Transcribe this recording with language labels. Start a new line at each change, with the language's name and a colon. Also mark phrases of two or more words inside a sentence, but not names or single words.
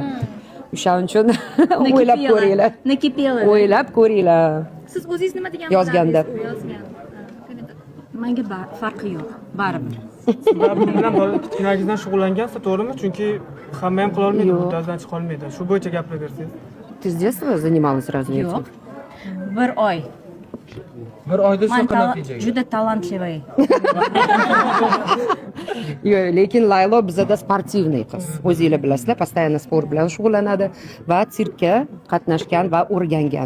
Uzbek: O'shaning uchun o'ylab ko'ringlar. O'ylab ko'ringlar. Siz o'zingiz nima degan Yozganda. Menga farqi yo'q, baribir. Sizlar bu bilan kichkinagizdan shug'ullangansiz, to'g'rimi? Chunki hamma ham qila olmaydi, uddasidan chiqa olmaydi. Shu bo'yicha gapiraversangiz.
Russian: Ты с детства занималась сразу этим?
Uzbek: Yo'q. Bir oy. Bir oyda shu qanday natija? Juda talantli. Yo'q, lekin Laylo bizada sportivniy qiz. O'zingizlar bilasizlar, постоянно sport bilan shug'ullanadi va sirkka qatnashgan va o'rgangan.